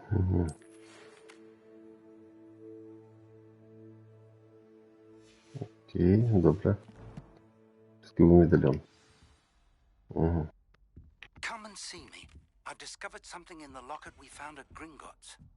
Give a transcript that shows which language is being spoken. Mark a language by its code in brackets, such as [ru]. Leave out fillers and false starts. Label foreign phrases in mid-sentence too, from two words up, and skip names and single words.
[uk] Окей, добре. Скіл медальйон. Угу. [en] Come and see me. I've discovered something in the locket we found at Gringotts.